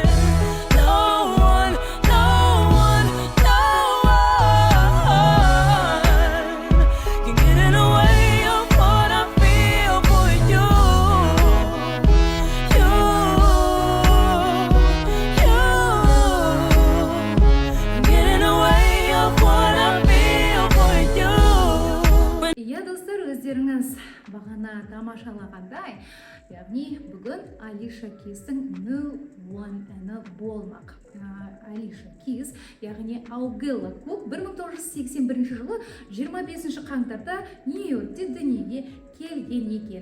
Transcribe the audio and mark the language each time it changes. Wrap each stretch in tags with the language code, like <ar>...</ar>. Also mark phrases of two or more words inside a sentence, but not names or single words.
<en>No one can get in the way of what I feel for you. Get in the way of what I feel for you.</en> <kk>Иә достар, өздеріңіз бағана тамашалағандай, яғни бүгін Алиша Кейстің No One әні болмақ. Алиша Кейс, яғни Аугелла Кук 1981 жылы 25 қаңтарда Нью-Йоркте дүниеге келген екен.</kk>